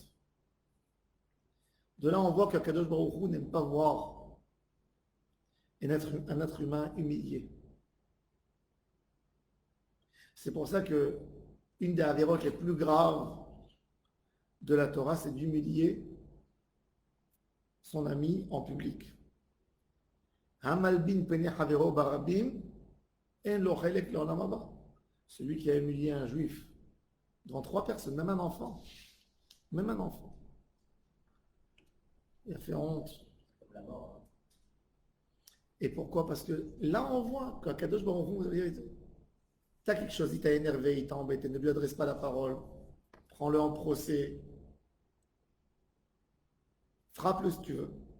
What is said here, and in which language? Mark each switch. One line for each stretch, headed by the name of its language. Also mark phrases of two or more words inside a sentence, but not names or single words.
French: De là, on voit qu'Akadosh Baruch Hu n'aime pas voir un être humain humilié. C'est pour ça que une des avérotes les plus graves de la Torah, c'est d'humilier son ami en public.
Hebrew: המלבין פני חברו ברבים אין לו חלק לעולם הבא.
French: Celui qui a humilié un juif devant 3 personnes, même un enfant, il a fait honte. Et pourquoi? Parce que là, on voit qu'Akadosh Baruch Hu, t'as quelque chose, il t'a énervé, il t'a embêté, ne lui adresse pas la parole, prends-le en procès, frappe-le si tu veux.